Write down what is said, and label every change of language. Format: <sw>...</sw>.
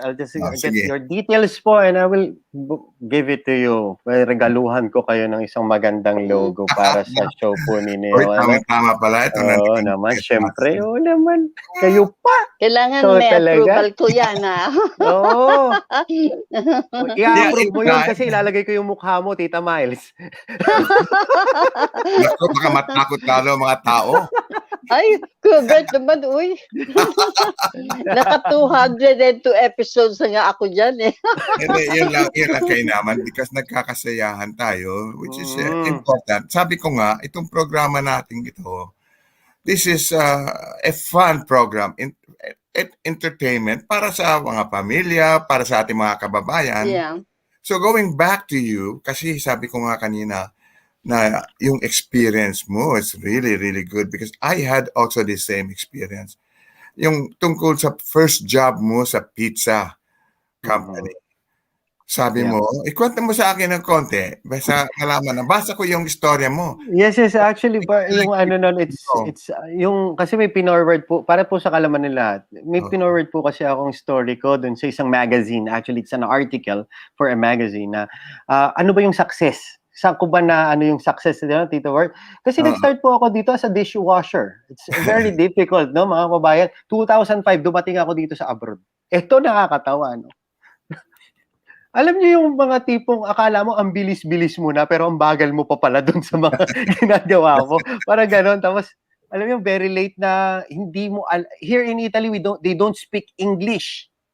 <en>I'll just get your details po, and I will give it to you.</en> <tl>Regaluhan ko kayo ng isang magandang logo para sa show po ninyo. Tama pala. Ito naman. Siyempre. Naman. Kayo pa. Kailangan may approval ko yan, ha? Oo. I-approve mo yun kasi ilalagay ko yung mukha mo, Tita Miles. Naku, baka matakot lalo mga tao. Ay, Kubert naman, uy. Naka 202 episodes na nga ako dyan eh. Yun lang kayo naman because nagkakasayahan tayo, which is important. Sabi ko nga, itong programa natin ito,</tl> <en>this is a fun program,</en> <tl>entertainment para sa mga pamilya, para sa ating mga kababayan. Yeah.</tl> <en>So going back to you, kasi sabi ko nga kanina, na yung experience mo is really, really good because I had also the same experience.</en> <tl>Yung tungkol sa first job mo sa pizza company. Sabi mo, ikwento mo sa akin ng konti. Basta malaman na. Basa ko yung istorya mo. Yes. Actually, yung it's yung, kasi may pinorward po, para po sa kalaman ng lahat, may pinorward po kasi akong story ko dun sa isang magazine.</tl> <en>Actually, it's an article for a magazine na,</en> <tl>ano ba yung success? Saan ko ba na yung success nila, Tito Ward? Kasi nag-start po ako dito as a dishwasher.</tl> <en>It's very difficult,</en> <tl>no, mga kabayan. 2005, dumating ako dito sa abroad. Ito nakakatawa, no? Alam niyo yung mga tipong akala mo ang bilis-bilis mo na, pero ang bagal mo pa pala dun sa mga ginagawa mo. Parang ganon. Tapos, alam niyo, very late na hindi mo,</tl> <en>here in Italy, they don't speak English.</en>